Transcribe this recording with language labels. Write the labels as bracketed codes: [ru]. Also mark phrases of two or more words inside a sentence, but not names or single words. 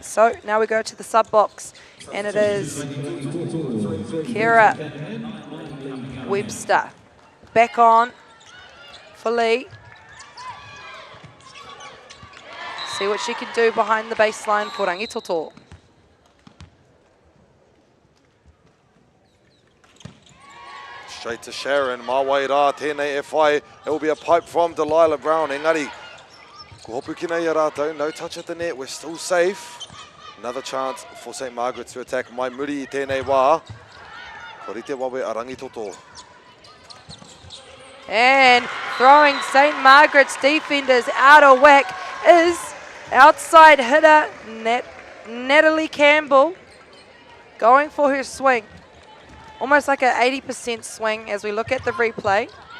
[en] So now we go to the sub box, and it is Kira Webster back on for Lee. See what she can do behind the baseline for Rangitoto. Straight to Sharon, [mi] Mawai rā tēnei e whai. [en] It will be a pipe from Delilah Brown. [mi] Engari, ko hopu ki nei a rātou, [en] no touch at the net, we're still safe. Another chance for St. Margaret to attack [mi] mai muri I tēnei wā. Ko rite wawe a Rangitoto. [en] And throwing St. Margaret's defenders out of whack is outside hitter Natalie Campbell going for her swing. Almost like an 80% swing as we look at the replay.